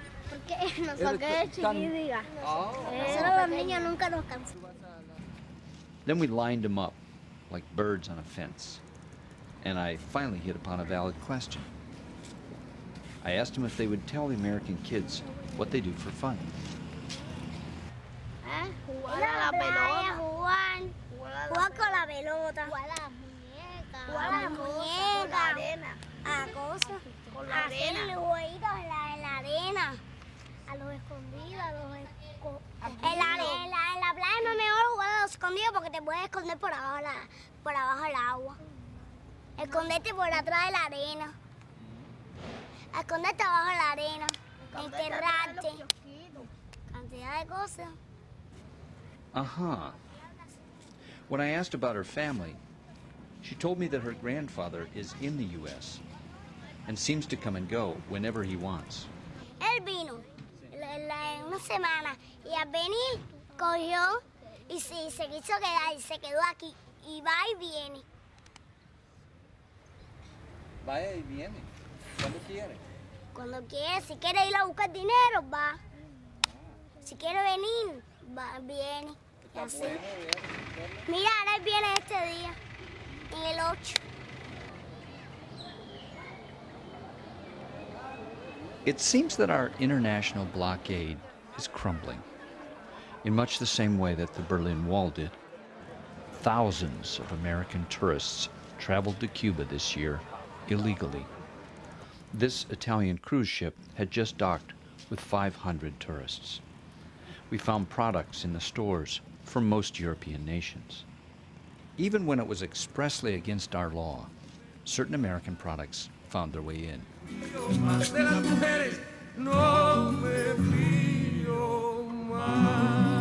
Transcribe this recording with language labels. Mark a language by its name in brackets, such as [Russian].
[Spanish] Porque nosotros de chiquitica. Nosotros los niños nunca nos cansamos. [English] Then we lined them up, like birds on a fence. And I finally hit upon a valid question. I asked them if they would tell the American kids what they do for fun. [Spanish] Jugar a la pelota. Jugar con la pelota. Jugar a las muñecas. Jugar a las muñecas. La arena. A cosas. Con la arena. Hacer jueguitos en la arena. A los escondidos, en la playa es mejor jugar a los escondidos porque te puedes esconder por abajo del agua. Esconderte por atrás de la arena. Esconderte abajo de la arena. Enterrarte. Cantidad de cosas. Uh-huh. [English] When I asked about her family, she told me that her grandfather is in the U.S. and seems to come and go whenever he wants. [Spanish] Él vino en una semana y al venir cogió y se quiso quedar y se quedó aquí y va y viene. Vaya y viene. ¿Cuándo quiere? Cuando quiere, si quiere ir a buscar dinero, va. Si quiere venir, va, viene. Y así. Mira, ahora él viene este día, en el 8. [English] It seems that our international blockade is crumbling, in much the same way that the Berlin Wall did. Thousands of American tourists traveled to Cuba this year illegally. This Italian cruise ship had just docked with 500 tourists. We found products in the stores from most European nations. Even when it was expressly against our law, certain American products found their way in. [Spanish] Más de las mujeres no me fío más.